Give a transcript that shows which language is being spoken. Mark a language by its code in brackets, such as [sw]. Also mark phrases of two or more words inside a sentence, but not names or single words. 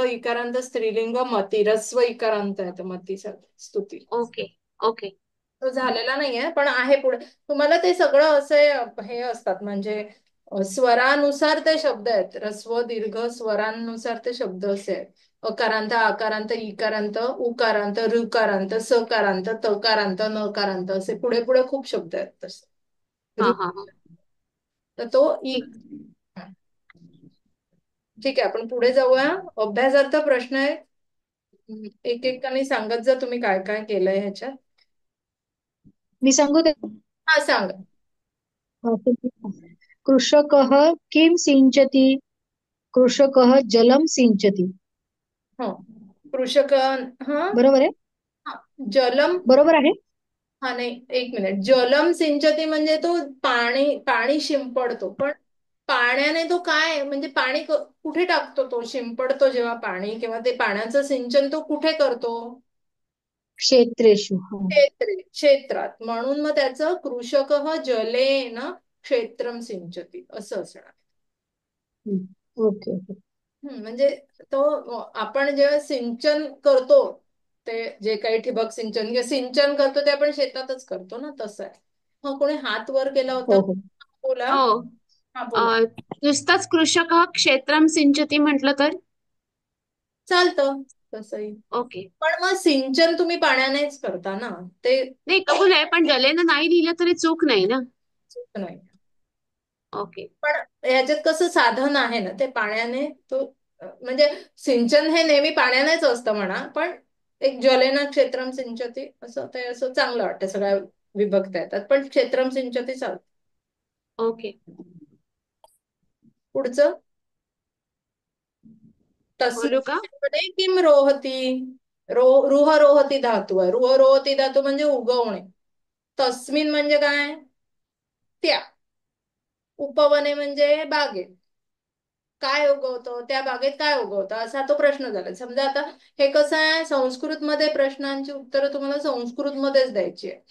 [mr] इकारांत स्त्रीलिंग मती, रस्व इकारांत आहे मतीसाठी स्तुती. [en] okay okay. [mr] तो झालेला नाहीये पण आहे पुढे. तुम्हाला ते सगळं असे हे असतात म्हणजे स्वरानुसार ते शब्द आहेत. रस्व दीर्घ स्वरांनुसार ते शब्द असे आहेत. अकारांत, आकारांत, इकारांत, उकारांत, ऋकारांत, सकारांत, तकारांत, नकारांत असे पुढे पुढे खूप शब्द आहेत तसे. हा हा हा. तर तो ठीक. ठीक आहे, आपण पुढे जाऊया. अभ्यासार्थ प्रश्न आहे. एक एकाने सांगत जा तुम्ही काय काय केलंय ह्याच्यात. मी सांगू ते. हा सांग. [sa] कृषकः किं सिंचति? कृषकः जलं सिंचति. [mr] हो, कृषक. हा. बरोबर आहे? हा. जलम. बरोबर आहे? हा नाही, एक मिनिट. [sa] जलम सिंचती [mr] म्हणजे तो पाणी पाणी शिंपडतो, पण पाण्याने तो काय म्हणजे पाणी कुठे टाकतो? तो शिंपडतो जेव्हा पाणी, किंवा ते पाण्याचं सिंचन तो कुठे करतो? क्षेत्रेषु. हा. क्षेत्रात. म्हणून मग त्याचं [sa] कृषक जलेन क्षेत्रम सिंचती [mr] असं असणार. [en] okay okay. [mr] म्हणजे तो आपण जेव्हा सिंचन करतो, ते जे काही ठिबक सिंचन किंवा सिंचन करतो ते आपण शेतातच करतो ना, तसं आहे. मग कोणी हात वर केला होता? हो हो. बोला. हो. हा बोला. नुसताच [sa] कृषक क्षेत्रम सिंचती [mr] म्हटलं तर चालतं तसंही. ओके. पण मग सिंचन तुम्ही पाण्यानेच करता ना, ते नाही, कबूल आहे, पण जलेनं नाही लिहिलं तरी चूक नाही ना. चूक नाही. ओके. पण ह्याच्यात कसं साधन आहे ना, ते पाण्याने तो म्हणजे सिंचन हे नेहमी पाण्यानेच असतं म्हणा, पण एक [sa] ज्वलेन क्षेत्रम सिंचती [mr] असं ते असं चांगलं वाटतं. सगळ्या विभक्त येतात, पण [sa] क्षेत्रम सिंचती [mr] चालतं. ओके. पुढचं. बोलू का? [sa] तस्मिन् किम रोहती. रुह रोहती [mr] धातू आहे. [sa] रुह रोहती [mr] धातू म्हणजे उगवणे. तस्मिन म्हणजे काय? त्या. उपवने म्हणजे बागेत काय उगवतं, त्या बागेत काय उगवतं, असा तो प्रश्न झाला. समजा आता हे कसं आहे, संस्कृत मध्ये प्रश्नांची उत्तरं तुम्हाला संस्कृत मध्येच द्यायची आहे.